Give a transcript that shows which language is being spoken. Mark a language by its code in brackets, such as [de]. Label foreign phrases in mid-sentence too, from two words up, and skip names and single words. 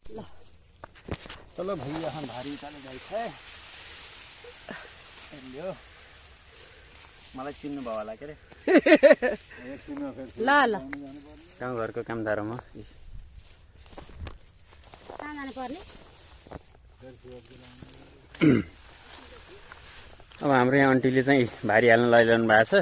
[hi] चलो भैया हम भारी उठाले गए थे लो [ne] मलाई चिन्नु भयो होला के रे ल ल गाउँ घरको कामदार हो म कहाँ जानु पर्ने अब हाम्रो यहाँ आन्टीले चाहिँ भारी हाल्न लैजानु भएको छ